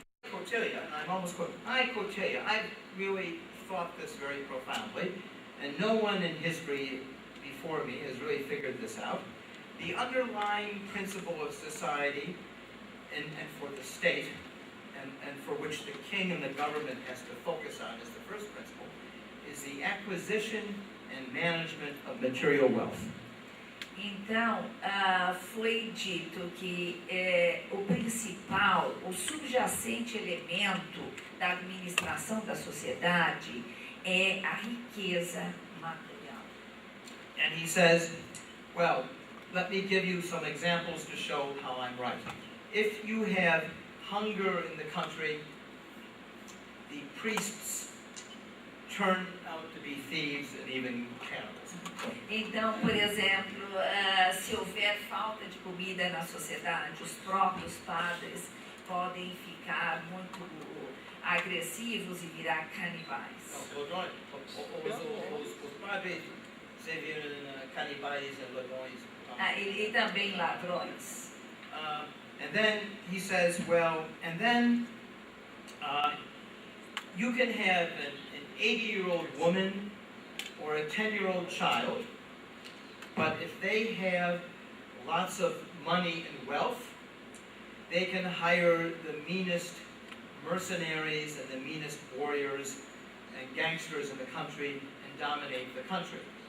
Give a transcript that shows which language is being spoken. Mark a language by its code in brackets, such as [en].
[en] Kautilya, and I'm almost quoting, Kautilya, I've really thought this very profoundly, and no one in history before me has really figured this out. The underlying principle of society and for the state, and for which the king and the government has to focus on as the first principle, is the acquisition and management of material wealth. [pt] Então, foi dito que o principal, o subjacente elemento da administração da sociedade é a riqueza material. [en] And he says, well, let me give you some examples to show how I'm right. If you have hunger in the country, the priests turn out to be thieves and even cannibals. [pt] Então, por exemplo, se houver falta de comida na sociedade, os próprios padres podem ficar muito agressivos e virar canibais. Os padres se viram canibais e ladrões. E também ladrões. [en] And then he says, well, and then you can have an 80-year-old woman or a 10-year-old child, but if they have lots of money and wealth, they can hire the meanest mercenaries and the meanest warriors and gangsters in the country and dominate the country.